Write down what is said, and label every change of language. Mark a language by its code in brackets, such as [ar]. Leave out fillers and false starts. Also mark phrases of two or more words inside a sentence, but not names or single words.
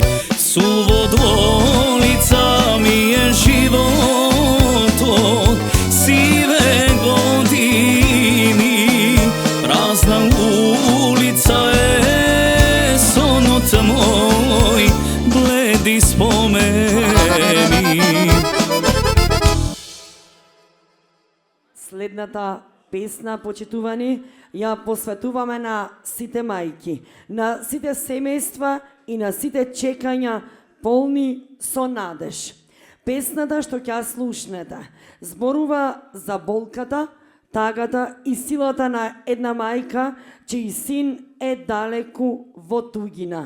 [sr] Suvo dolica mi je život od sive godini, prazna ulica je moj, bledi spomeni. [mk] Следната песна, почитувани, ја посветуваме на сите мајки, на сите семејства и на сите чекања полни со надеж. Песната што ќе слушнете зборува за болката, тагата и силата на една мајка чиј син е далеку во тугина.